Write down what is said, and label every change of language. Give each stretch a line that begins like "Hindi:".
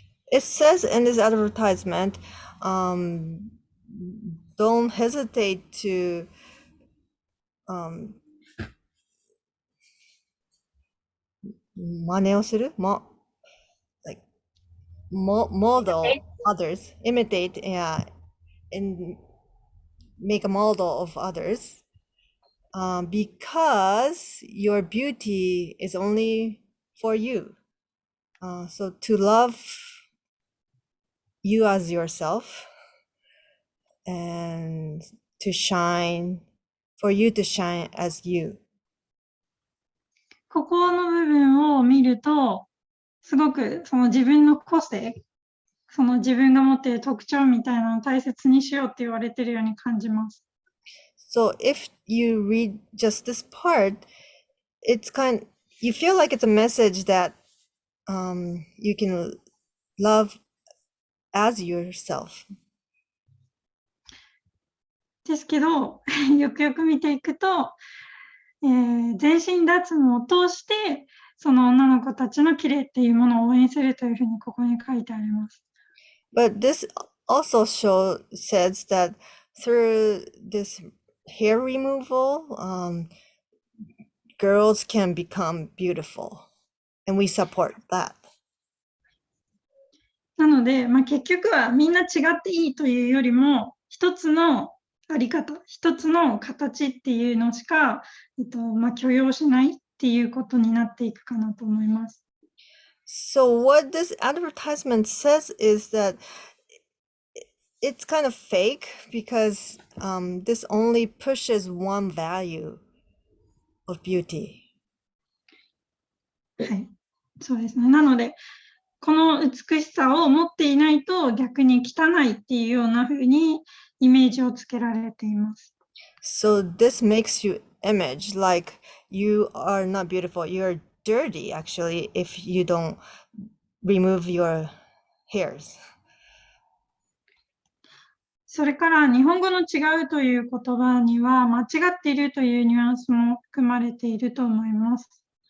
English: It says in this advertisement, don't hesitate to like model others, imitate, yeah, and make a model of others, because your beauty is only for you. So to love you as yourself and to shine, for you to shine as you.
Japanese: ここの部分を見ると、すごくその自分の個性、その自分が持っている特徴みたいなのを大切にしようって言われているように感じます。
English: So if you read just this part, you feel like it's a message that you can love as yourself.
Japanese: ですけど、よくよく見ていくと、全身脱毛を通して、その女の子たちの綺麗っていうものを応援するというふうにここに書いてあります。
English: But this also says that through this hair removal, girls can become beautiful, and we support that.
Japanese: なので、結局はみんな違っていいというよりも、一つのあり方、一つの形っていうのしか、許容しないっていうことになっていくかなと思います。
English: So what this advertisement says is that it's kind of fake because this only pushes one value of beauty.
Japanese: はい、そうですね。なので、この美しさを持っていないと逆に汚いっていうような風にイメージをつけられています。
English: So this makes you image like you are not beautiful, you're dirty actually if you don't remove your hairs.
Japanese: それから日本語の違うという言葉には間違っているというニュアンスも含まれていると思います。